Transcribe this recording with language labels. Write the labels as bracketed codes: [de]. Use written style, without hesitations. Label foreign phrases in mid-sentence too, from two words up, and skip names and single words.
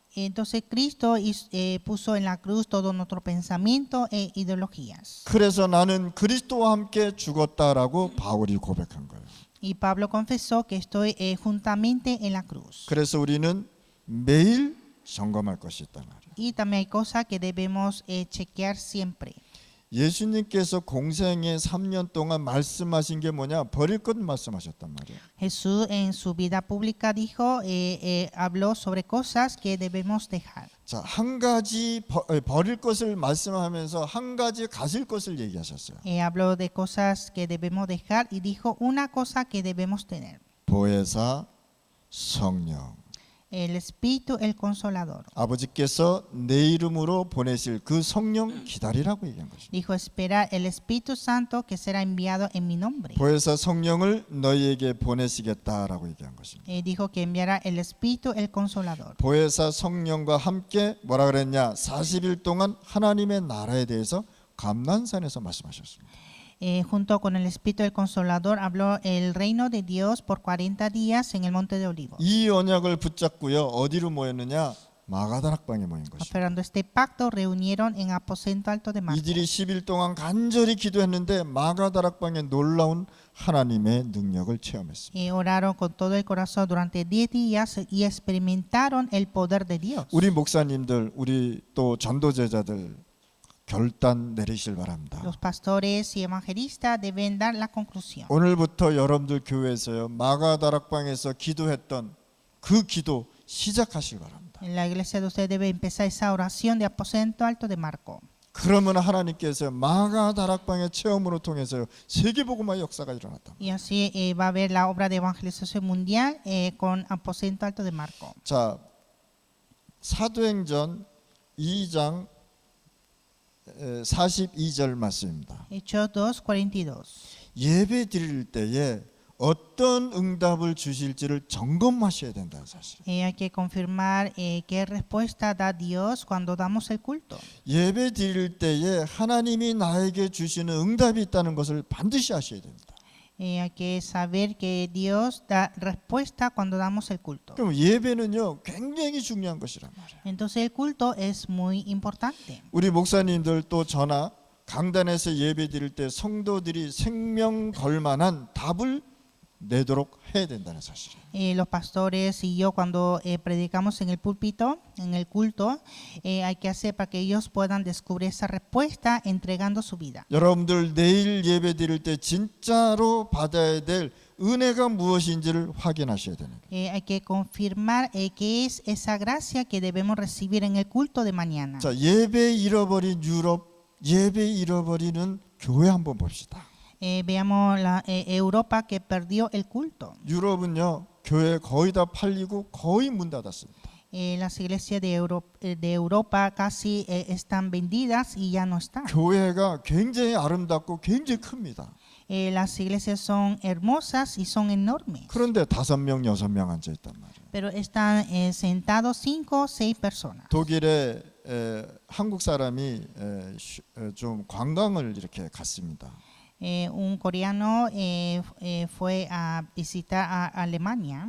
[es] Entonces Cristo puso en la cruz todo nuestro pensamiento e ideologías. [ko] 그래서 나는 그리스도와 함께 죽었다라고 바울이 고백한 거예요. [es] Y Pablo confesó que estoy juntamente en la cruz. [ko] 그래서 우리는 매일 점검할 것이 있단 말이에요. [es] Y también hay cosas que debemos chequear siempre. [ko] 예수님께서 공생의 3년 동안 말씀하신 게 뭐냐? 버릴 것 말씀하셨단 말이에요. [es] Jesús en su vida pública dijo, habló sobre cosas que debemos dejar. [ko] 자, 한 가지 버릴 것을 말씀하면서 한 가지 가질 것을 얘기하셨어요. [es] Habló de cosas que debemos dejar y dijo una cosa que debemos tener. [ko] 보혜사 성령. [es] El Espíritu, el Consolador. [ko] 아버지께서 내 이름으로 보내실 그 성령 기다리라고 얘기한 것입니다. [es] Dijo, esperar el Espíritu Santo que será enviado en mi nombre. [ko] 보혜사 성령을 너희에게 보내시겠다라고 얘기한 것입니다. [es] Dijo que enviará el Espíritu, el Consolador. [ko] 보혜사 성령과 함께 뭐라 그랬냐? 40일 동안 하나님의 나라에 대해서 감난산에서 말씀하셨습니다. [es] Junto con el Espíritu del Consolador habló el reino de Dios por 40 días en el monte de Olivos. [ko] 이 언약을 붙잡고요. 어디로 모였느냐? 마가다락방에 모인 것입니다. [es] Esperando este pacto reunieron en aposento alto de Marcos. [ko] 이들이 10일 동안 간절히 기도했는데 마가다락방에 놀라운 하나님의 능력을 체험했습니다. [es] Oraron con todo el corazón durante 10 días y experimentaron el poder de Dios. [ko] 우리 목사님들, 우리 또 전도제자들 결단 내리실 바랍니다. [es] Los pastores y evangelistas deben dar la conclusión. [ko] 오늘부터 여러분들 교회에서요. 마가다락방에서 기도했던 그 기도 시작하실 바랍니다. [es] En la iglesia de ustedes debe empezar esa oración de aposento alto de Marcos. [ko] 그러면 하나님께서 마가다락방의 체험으로 통해서 세계복음화의 역사가 일어났다. [es] Y así va a haber la obra de evangelización mundial con aposento alto de Marcos. [ko] 자, 사도행전 2장 42절 말씀입니다. [es] Hechos 2:42. [ko] 예배 드릴 때에 어떤 응답을 주실지를 점검하셔야 된다는 사실. [es] Hay que confirmar qué respuesta da Dios cuando damos el culto. [ko] 예배 드릴 때에 하나님이 나에게 주시는 응답이 있다는 것을 반드시 아셔야 됩니다. [es] Hay que saber que Dios da respuesta cuando damos el culto. [ko] 그럼 예배는요 굉장히 중요한 것이란 말이에요. [es] Entonces el culto es muy importante. [ko] 우리 목사님들 또 저나 강단에서 예배 드릴 때 성도들이 생명 걸 만한 답을 내도록 해야 된다는 사실이에요. [es] Los pastores y yo cuando predicamos en el púlpito, en el culto, hay que hacer para que ellos puedan descubrir esa respuesta entregando su vida. [ko] 여러분들 내일 예배 드릴 때 진짜로 받아야 될 은혜가 무엇인지를 확인하셔야 되는 거예요. [es] Hay que confirmar qué es esa gracia que debemos recibir en el culto de mañana. [ko] 자, 예배 잃어버린 유럽, 예배 잃어버리는 교회 한번 봅시다. [es] Veamos la Europa que perdió el culto. [ko] 유럽은요 교회 거의 다 팔리고 거의 문 닫았습니다. [es] Las iglesias de Europa casi están vendidas y ya no están. [ko] 교회가 굉장히 아름답고 굉장히 큽니다. [es] Las iglesias son hermosas y son enormes. [ko] 그런데 5명, 6명 앉아 있단 말이에요. [es] Pero están sentados 5 o 6 personas. [ko] 독일에 한국 사람이 좀 관광을 이렇게 갔습니다. [es] Un coreano fue a visitar a Alemania.